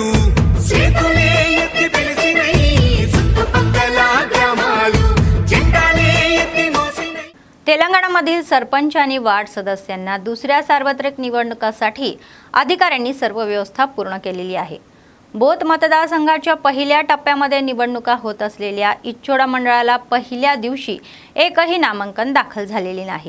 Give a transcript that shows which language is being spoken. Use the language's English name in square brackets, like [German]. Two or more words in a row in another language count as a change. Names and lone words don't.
[Telugu] చేతులే ఎత్తి పిలిచినై చుట్టుపక్కల గ్రామాలు, జెండాలే ఎత్తి మోసినై. [Marathi] तेलंगणामधील सरपंच आणि वार्ड सदस्यांना दुसऱ्या सार्वत्रिक निवडणुकासाठी अधिकाऱ्यांनी सर्व व्यवस्था पूर्ण केलेली आहे. बोथ मतदारसंघाच्या पहिल्या टप्प्यामध्ये निवडणुका होत असलेल्या इच्छोडा मंडळाला पहिल्या दिवशी एकही नामांकन दाखल झालेले नाही.